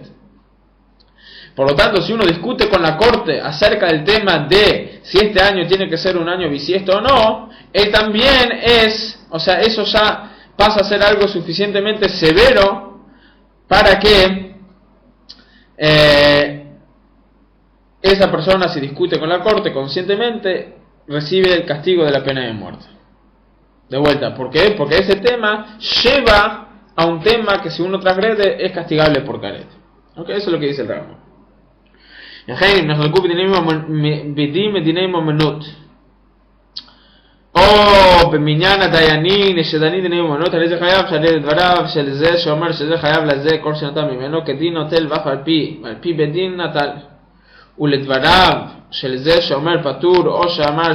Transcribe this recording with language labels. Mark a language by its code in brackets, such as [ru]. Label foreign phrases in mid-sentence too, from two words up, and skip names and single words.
[es] Por lo tanto, si uno discute con la corte acerca del tema de si este año tiene que ser un año bisiesto o no, él también eso ya pasa a ser algo suficientemente severo para que esa persona, si discute con la corte conscientemente, recibe el castigo de la pena de muerte. De vuelta, ¿por qué? Porque ese tema lleva a un tema que si uno transgrede es castigable por caret. ¿Okay? Eso es lo que dice el Rambam. [he] או במניין הדיינים שדנים דיני ממונות, על איזה חייב שעל ידי דבריו של זה שאומר שזה חייב לזה כל שנטל ממנו כדין נוטל ואף על פי בדין נטל, ולדבריו של זה שאומר פטור או שאמר